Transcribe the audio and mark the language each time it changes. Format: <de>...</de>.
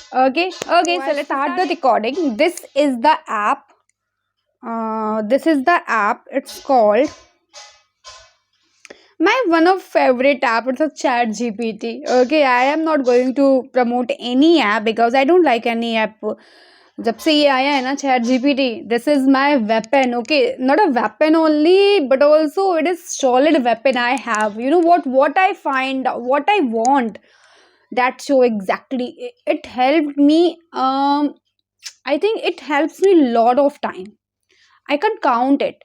<en>Okay, so let's start the recording. This is the app. It's called my one of favorite app. It's a ChatGPT. Okay, I am not going to promote any app because I don't like any app.</en> <hi>जब से ये आया है ना ChatGPT,</hi> <en>this is my weapon. Okay, not a weapon only, but also it is solid weapon I have. You know what I find, what I want, that show exactly. It helped me. I think it helps me a lot of time. I can count it.</en>